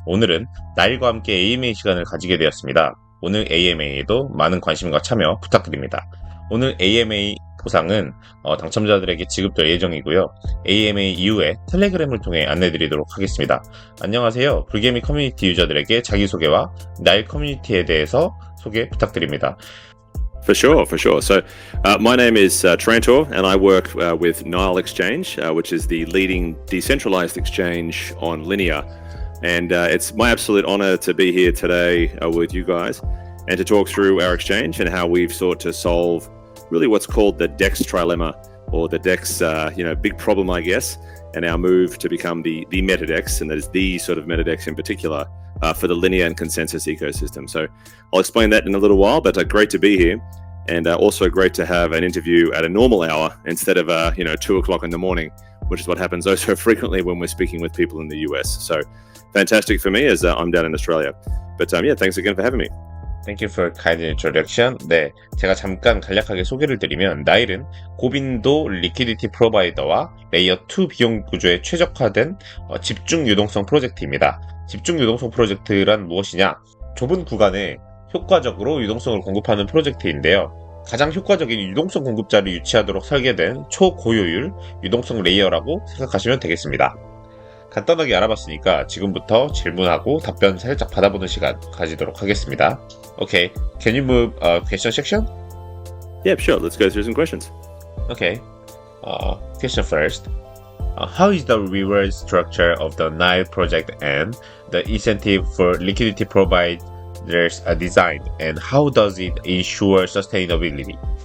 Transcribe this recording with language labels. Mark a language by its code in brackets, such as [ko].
[ko] 오늘은 나일과 함께 AMA 시간을 가지게 되었습니다. 오늘 AMA에도 많은 관심과 참여 부탁드립니다. 오늘 AMA 보상은 당첨자들에게 지급될 예정이고요. AMA 이후에 텔레그램을 통해 안내드리도록 하겠습니다. 안녕하세요. 불개미 커뮤니티 유저들에게 자기소개와 나일 커뮤니티에 대해서 소개 부탁드립니다. [en] For sure. So, my name is Trantor, and I work with Nile Exchange, which is the leading decentralized exchange on Linea. And it's my absolute honor to be here today with you guys and to talk through our exchange and how we've sought to solve really what's called the DEX Trilemma, or the DEX, big problem, I guess, and our move to become the MetaDEX, and that is the sort of MetaDEX in particular for the Linea and consensus ecosystem. So I'll explain that in a little while, but great to be here, and also great to have an interview at a normal hour instead of 2 o'clock in the morning, which is what happens oh so frequently when we're speaking with people in the US. So fantastic for me as I'm down in Australia. But thanks again for having me. Thank you for kind introduction. [ko] 네, 제가 잠깐 간략하게 소개를 드리면 나일은 고빈도 리퀴디티 프로바이더와 레이어 2 비용 구조에 최적화된 집중 유동성 프로젝트입니다. 집중 유동성 프로젝트란 무엇이냐? 좁은 구간에 효과적으로 유동성을 공급하는 프로젝트인데요. 가장 효과적인 유동성 공급자를 유치하도록 설계된 초고효율 유동성 레이어라고 생각하시면 되겠습니다. 간단하게 알아봤으니까 지금부터 질문하고 답변 살짝 받아보는 시간 가지도록 하겠습니다. [en] Okay, can you move question section? Yeah, sure. Let's go through some questions. Okay, question first. How is the reward structure of the Nile project and the incentive for liquidity providers designed, and how does it ensure sustainability?